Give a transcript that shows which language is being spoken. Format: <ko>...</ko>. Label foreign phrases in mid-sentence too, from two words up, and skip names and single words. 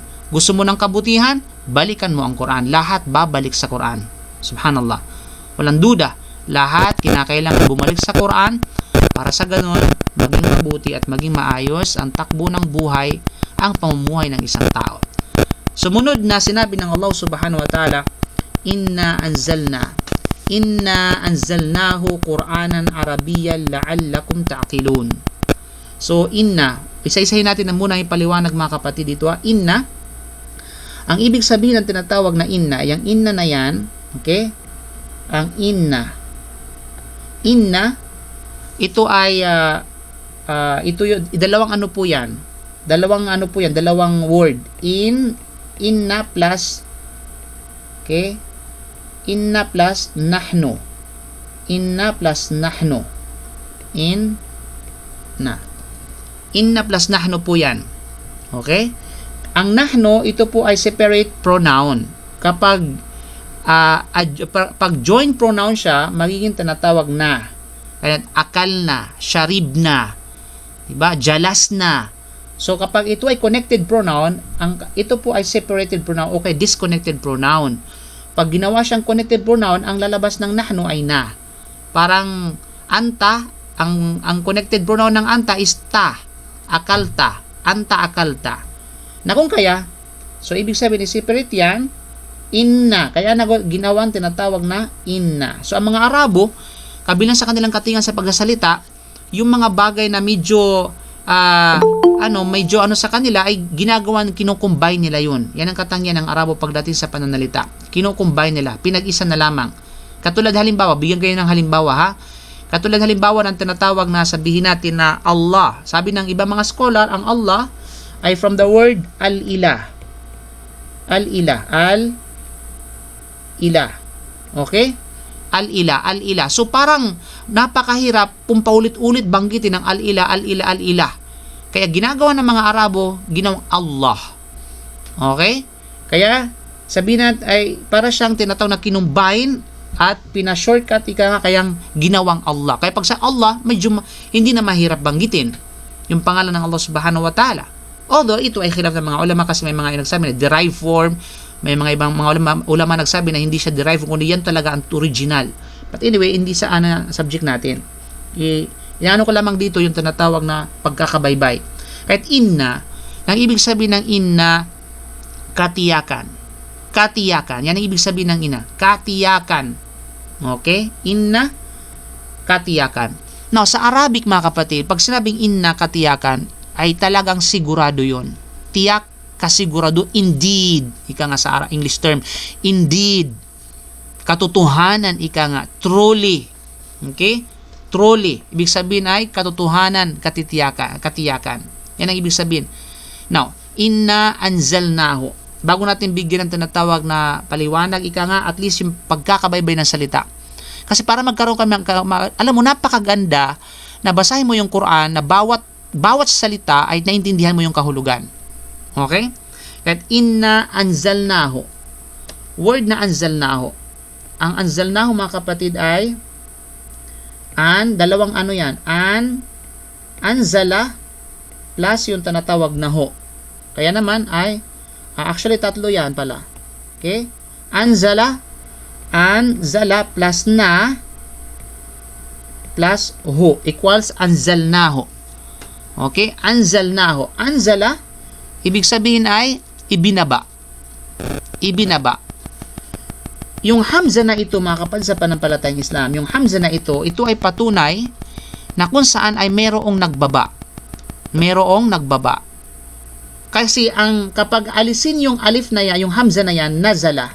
<tl>Gusto mo ng kabutihan, balikan mo ang Quran. Lahat babalik sa Quran. Subhanallah. Walang duda. Lahat kinakailangan bumalik sa Quran para sa ganun, maging mabuti at maging maayos ang takbo ng buhay, ang pamumuhay ng isang tao. Sumunod na sinabi ng</tl> <ar>Allah سبحانه وتعالى إنا أنزلناه قرآنا عربيا لعلكم تعقلون.</ar> <tl>So, inna, isa-isahin natin na muna yung paliwanag mga kapatid dito. Inna, ang ibig sabihin ng tinatawag na inna, yung inna na yan, okay? Ang inna, ito ay, ito yung, dalawang ano po yan, dalawang word. Inna plus, okay? Inna plus nahnu. Inna plus nahnu po yan. Okay? Ang nahnu, ito po ay</tl> <en>separate pronoun.</en> <tl>Kapag pag</tl> <en>joint pronoun</en> <tl>siya, magiging tinatawag na. Kaya akal na, sharib na, diba? Jalas na. So kapag ito ay</tl> <en>connected pronoun,</en> <tl>ito po ay</tl> <en>separated pronoun,</en> <tl>okay,</tl> <en>disconnected pronoun.</en> <tl>Pag ginawa siyang</tl> <en>connected pronoun,</en> <tl>ang lalabas ng nahnu ay na. Parang anta, ang</tl> <en>connected pronoun</en> <tl>ng anta is ta.</tl> <ar>أكلت، أنت أكلت.</ar> <tl>Na kung kaya, so ibig sabihin separate yan, inna. Kaya ginawang tinatawag na inna. So ang mga Arabo, kabilang sa kanilang katingan sa pagsasalita, yung mga bagay na medyo sa kanila ay ginagawan, kinukumbine nila yun. Yan ang katangian ng Arabo pagdating sa pananalita. Kinukumbine nila, pinag-isa na lamang. Katulad halimbawa, bigyan kayo ng halimbawa ha. Katulad halimbawa ng tinatawag na sabihin natin na Allah. Sabi ng iba mga scholar, ang Allah ay</tl> <en>from the word</en> <tl>al-ilah. Al-ilah. Al-ilah. Okay? Al-ilah. So parang napakahirap kung paulit-ulit banggitin ng al-ilah. Kaya ginagawa ng mga Arabo, ginawang Allah. Okay? Kaya sabihin natin ay para siyang tinatawag na kinumbine at pina-shortcut kayang ginawang Allah. Kaya pag sa Allah, medyo hindi na mahirap banggitin yung pangalan ng Allah</tl> <ar>سبحانه وتعالى.</ar> <tl>Although ito ay khilaf ng mga ulama kasi may mga nagsabi na</tl> <en>derived form</en> <tl>May mga ibang mga ulama nagsabi na hindi siya derived, kundi yan talaga ang original.</tl> <en>But anyway,</en> <tl>hindi sa subject natin. Iano ko lamang dito yung tinatawag na pagkakabaybay. Kahit inna, ang ibig sabihin ng inna, katiyakan. Katiyakan. Yan ang ibig sabihin ng inna. Katiyakan. Okay? Inna, katiyakan. Now, sa Arabic mga kapatid, pag sinabing inna, katiyakan, ay talagang sigurado yon. Tiyak, kasigurado. Indeed. Ika nga sa</tl> <en>English term.</en> <tl>Indeed. Katotohanan, ika nga. Truly. Okay? Truly. Ibig sabihin ay katotohanan, katiyakan. Yan ang ibig sabihin. Now,</tl> <ar>إنا أنزلناه.</ar> <tl>Bago natin bigyan ng tinatawag na paliwanag, ika nga, at least yung pagkakabaybay ng salita. Kasi para magkaroon kami, alam mo, napakaganda na basahin mo yung Quran na bawat salita ay naintindihan mo yung kahulugan. Okay? At</tl> <ar>إنا أنزلناه.</ar> <tl>Word na anzalnahu. Ang anzalnahu mga kapatid ay dalawang ano yan. Anzala plus yung tinatawag na ho. Kaya naman ay actually tatlo yan pala. Okay? Anzala plus na plus ho equals anzalnahu. Okay? Anzalnahu. Anzala, ibig sabihin ay ibinaba. Ibinaba. Yung hamza na ito, mga kapatid sa panampalatayang Islam, yung hamza na ito ay patunay na kung saan ay merong nagbaba. Merong nagbaba. Kasi kapag alisin yung alif na yan, yung hamza na yan, nazala.</tl>